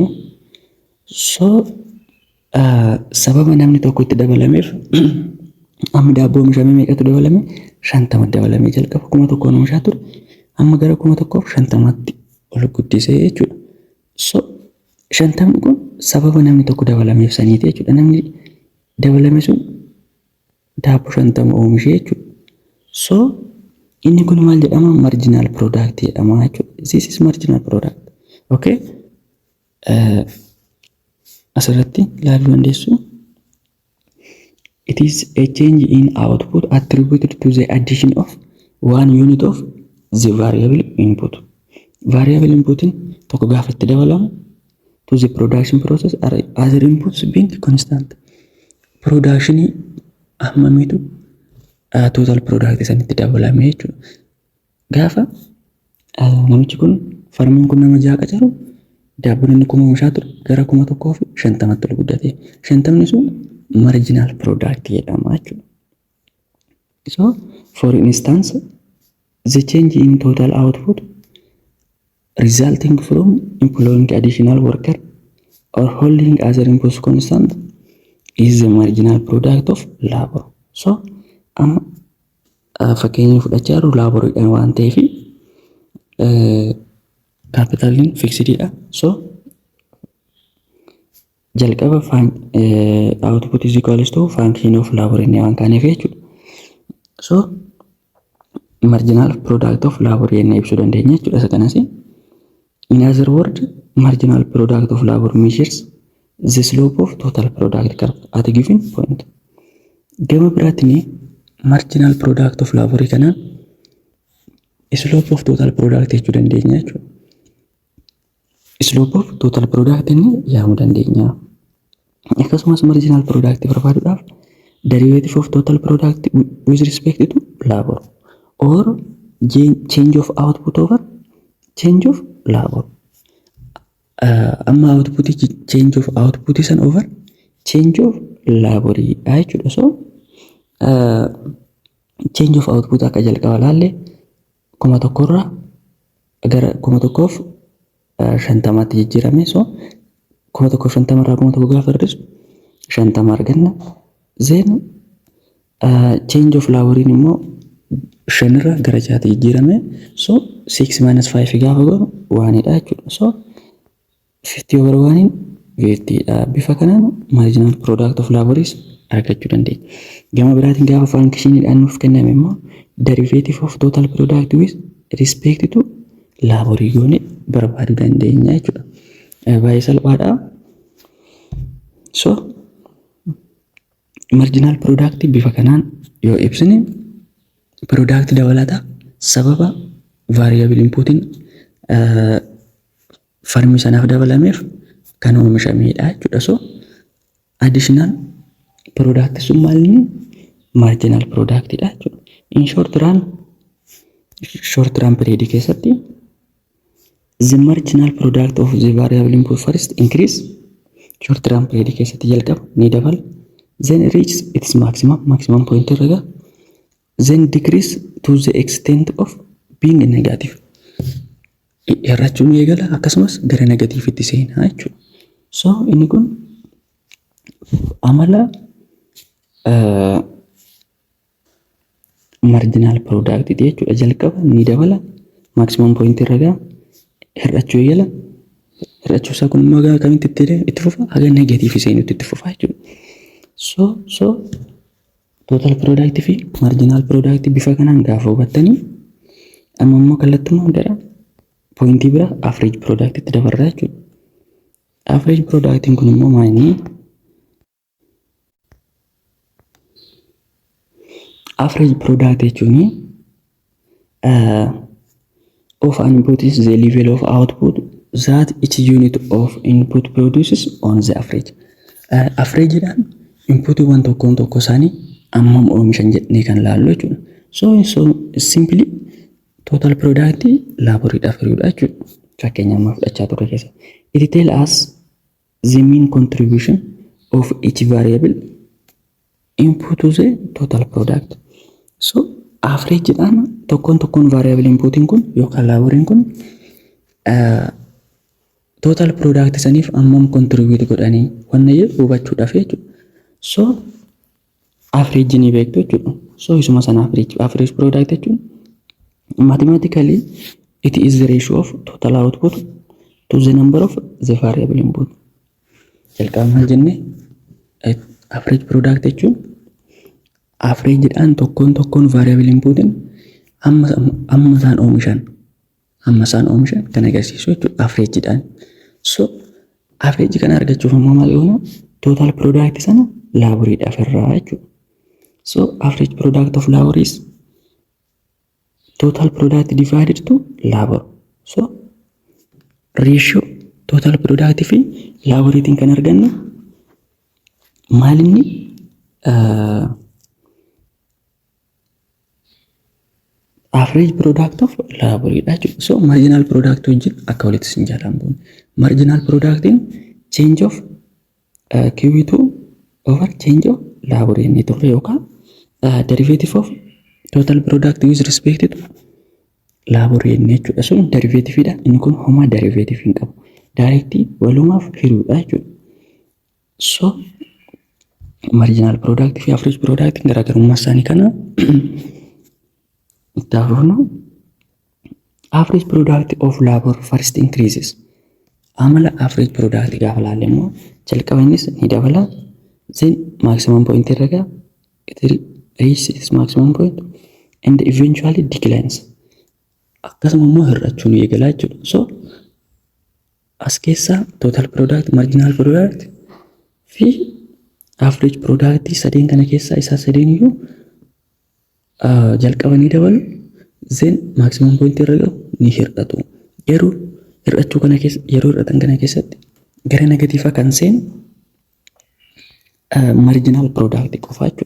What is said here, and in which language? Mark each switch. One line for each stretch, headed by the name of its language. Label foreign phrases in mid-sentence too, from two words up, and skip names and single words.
Oromo: So sababa namni tokko itti dabalameef amma daabboo oomishamee meeqatu dabalame 50 dabalamee jalqaba 1,000 oomishaa ture amma gara 1,050tti ol guddisee jechuudha. So 50 kun sababa namni tokko dabalameef saniiti jechuudha. Namni dabalame sun daabboo 50 oomishee jechuudha. So inni kun maal jedhama?
English: Marginal product
Oromo: jedhama jechuudha.
English: This is marginal product. Okay?
Oromo: Asirratti ilaaluu dandeessu.
English: It is a change in output attributed to the addition of 1 unit of the variable input. Variable inputin
Oromo: tokko gaafa itti dabalamu
English: to the production process are other inputs being constant.
Oromo: Production hammamitu
English: total product
Oromo: sanitti dabalame jechuudha. Gaafa namichi kun farmiin kun nama ja'a qacaru daabboon inni kuma oomishaa ture gara 1,050tti ol guddate. 50 sun
English: marginal product
Oromo: jedhama jechuudha.
English: So for instance, the change in total output resulting from employing additional worker or holding other inputs constant is the marginal product of labor.
Oromo: So fakkeenya fudhachaa jiru laaboriidhaan waan ta'eef
English: capitalin fixed
Oromo: dha.
English: So jalqaba output is equals to function of labor
Oromo: inni waan kaaneef jechuudha.
English: So marginal product of labor
Oromo: inni ibsuu dandeenya jechuudha. Isa kanas
English: in other words, marginal product of labor measures the slope of total product curve at a given point.
Oromo: Gama biraatiin
English: marginal product of labor kanaan slope of total product
Oromo: jechuu dandeenya jechuudha.
English: Slope of total product
Oromo: inni yaamuu dandeenya.
English: Akkasumas marginal product barbaaduudhaaf derivative of total product with respect to labor or change of output over change of labor. Amma output change of output san over change of labor jechuudha.
Oromo: So
English: change of output
Oromo: akka jalqaba laalle 1,000 irraa gara 1,050tti jijjiirame. So 1,050 irraa 1,000 gaafa hir'isu 50 arganna.
English: Then change of labor
Oromo: immoo 5 irraa gara 6tti jijjiirame. So 6 minus 5 gaafa goonu 1 dha jechuudha. So 50 over 1 50 dha. Bifa kanaan
English: marginal product of labor
Oromo: argachuu dandeenya. Gama biraatiin gaafa functionidhaan nuuf kenname immoo
English: derivative of total product with respect to labor
Oromo: goone barbaaduu dandeenya jechuudha. Baay'ee salphaadha. So
English: marginal product
Oromo: bifa kanaan yoo ibsine product dabalata sababa
English: variable inputin
Oromo: farmi sanaaf dabalameef kan oomishamedha jechuudha. So
English: additional product
Oromo: sun maalni
English: marginal product
Oromo: dha jechuudha.
English: In short run period keessatti the marginal product of the variable input first increase. Short run period
Oromo: keessatti jalqaba ni dabala,
English: then reaches its maximum point irra, then decrease to the extent of being negative.
Oromo: Hir'achuun eegala akkasumas gara negatiivitti seena jechuudha. So inni kun amala
English: marginal product
Oromo: jechuudha. Jalqaba ni dabala,
English: maximum point
Oromo: irra hir'achuu eegala. Hir'achuu isaa kun immoo kamitti itti fufa? Haga negatiivi seenutti itti fufa jechuudha. So
English: total product
Oromo: fi
English: marginal product
Oromo: bifa kanaan gaafa hubattanii amma immoo kallattumaan gara pointii bira
English: average product
Oromo: itti dabarra jechuudha.
English: Average product
Oromo: kun immoo maali?
English: Average product jechuun of an input is the level of output that each unit of input produces on the average.
Oromo: Average dhaan input waan tokkoon tokko isaanii ammam oomishan jedhanii kan laallu jechuudha. So simply
English: total product
Oromo: laaboriidhaaf hir'uudha jechuudha. Fakkeenya amma fudhachaa turre keessa.
English: It tells us the mean contribution of each variable input to the total product.
Oromo: So average dhaan tokkoon
English: variable inputin
Oromo: kun yookaan laaboriin kun
English: total product
Oromo: saniif ammam contribute godhanii wanna jedhu hubachuudhaaf jechuudha. So average ni beektu jechuudha.
English: So
Oromo: isuma sana
English: average product jechuun mathematically it is the ratio of total output to the number of the variable input.
Oromo: Jalqaba maal jenne
English: average product
Oromo: jechuun average dhaan tokkoon
English: variable inputin
Oromo: amma isaan oomishan kan agarsiisu jechuudha average dhaan. So average kana argachuuf ammoo maal goona?
English: Total product
Oromo: sana laaboriidhaaf irraa jechuudha.
English: So average product of labor is total product divided to labor. So ratio total product fi
Oromo: laaboreetiin kan argannu maalinni
English: average product of laboratory
Oromo: dha jechuudha. So
English: marginal product
Oromo: wajjin akka walitti sin jaalambuun
English: marginal product
Oromo: in
English: change of QE2 over change of laboratory
Oromo: inni turre yookaan
English: derivative of total product with respect to laboratory
Oromo: inni jechuudha. So derivative dha inni kun
English: homa derivative
Oromo: hin qabu. Directly walumaaf hiruudha jechuudha. So
English: marginal product
Oromo: fi
English: average product
Oromo: garaagarummaa isaanii kana ittaafnu
English: average product of labor first increases.
Oromo: Amala
English: average product
Oromo: gaafa laalle immoo jalqaba innis ni dabala.
English: Then
Oromo: maximum point irra
English: it reaches its maximum point and eventually declines.
Oromo: Akkasuma immoo hir'achuun eegalaa jechuudha. So as keessa
English: total product, marginal product
Oromo: fi
English: average product
Oromo: sadeen kana keessa isaa sadeen iyyuu jalqaba ni dabalu. Then
English: maximum point
Oromo: irra gahu ni hir'atu. Yeroo hir'achuu kana keessa yeroo hir'atan kana keessatti gara negatiifa kan seenu
English: marginal product
Oromo: qofa jechuudha.